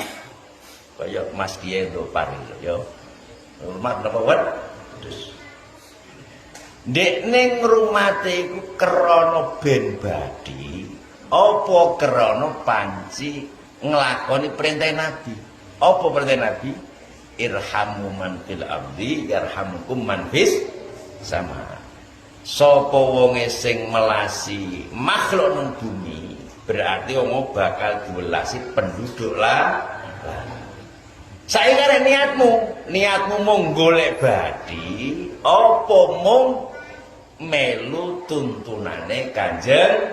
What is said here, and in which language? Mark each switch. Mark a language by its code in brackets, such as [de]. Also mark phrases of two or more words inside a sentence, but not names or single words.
[jv] Kaya Mas Kiye Ndopar ya. Ngrumat napa wedhus. Ndekne ngrumate iku krana ben badi apa krana panci nglakoni perintah Nabi. Apa perintah Nabi? [ar] ارحموا من في الأرض يرحمكم من في السماء. [jv] Sapa wonge sing melasi makhluk nang bumi berarti wong bakal diwelasi penduduk lah. Saiki arek niatmu mung golek badi apa mung melu tuntunane Kanjeng.